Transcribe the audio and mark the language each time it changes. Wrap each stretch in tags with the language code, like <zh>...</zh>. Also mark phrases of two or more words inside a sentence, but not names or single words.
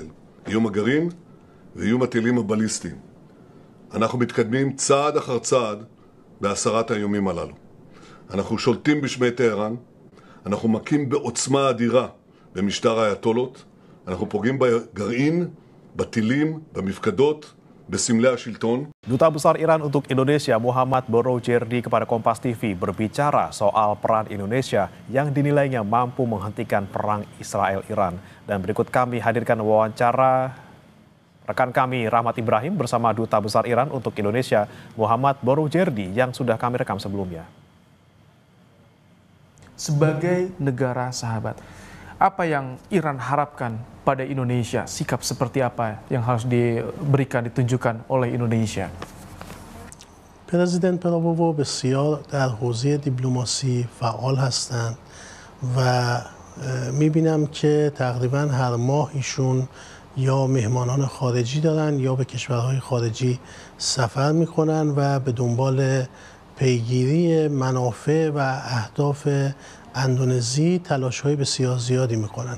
<he>איום הגרעין ואיום הטילים הבליסטיים. אנחנו מתקדמים צעד אחר צעד בהסרת האיומים הללו. אנחנו שולטים בשמי טהרן, אנחנו מכים בעוצמה אדירה במשטר האייתולות, אנחנו פוגעים בגרעין, בטילים, במפקדות, בסמלי השלטון.</he> <id>Duta Besar Iran untuk Indonesia Muhammad Borojerdi kepada Kompas TV berbicara soal peran Indonesia yang dinilainya mampu menghentikan perang Israel-Iran. Dan berikut kami hadirkan wawancara rekan kami Rahmat Ibrahim bersama Duta Besar Iran untuk Indonesia Muhammad Borojerdi yang sudah kami rekam sebelumnya. Sebagai negara sahabat, apa yang Iran harapkan pada Indonesia? Sikap seperti apa yang harus diberikan, ditunjukkan oleh Indonesia?</id> <fa>پرزیدنت پراوو بسیار در حوزه دیپلماسی فعال هستند و میبینم که تقریبا هر ماه ایشون یا مهمانان خارجی دارن یا به کشورهای خارجی سفر میکنن و به دنبال پیگیری منافع و اهداف اندونزی تلاش‌های بسیار زیادی میکنن.</fa>